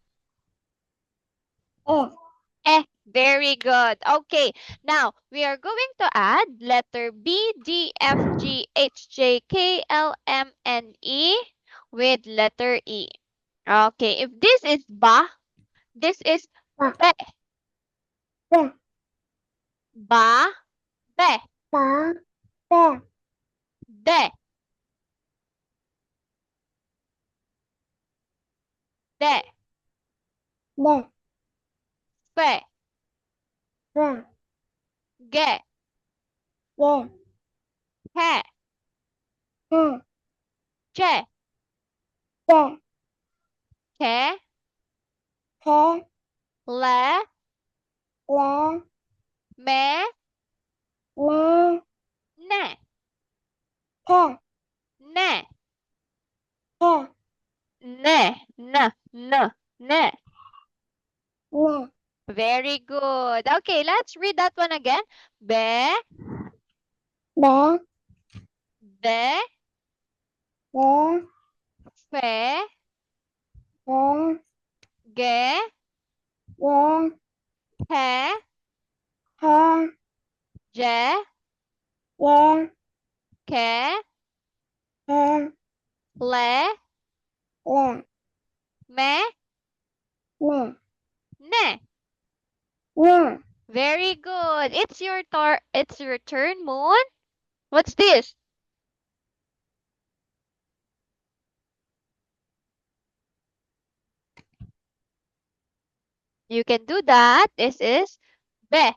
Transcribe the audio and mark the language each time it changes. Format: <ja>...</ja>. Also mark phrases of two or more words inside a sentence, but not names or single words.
<en>F. Very good. Okay, now we are going to add letter B, D, F, G, H, J, K, L, M, N, E with letter E. Okay, if this is ba, this is Ba. be. Be. Ba, be, Ba. Be. de, de, De. fe, Ra. ge, Ge. he, Ha. che, De. ke, Ke. le, Le. me, Me. ne, Ke. ne, Ke. ne, ne. Ne. Very good. Okay, let's read that one again. Be, Be. de, De. fe, De. ge, De. he, Ha. je, Ye. ke, Ha. le, Le. me, Ne. ne. Ne. Very good. It's your turn, Moon. What's this? You can do that. This is be.</en>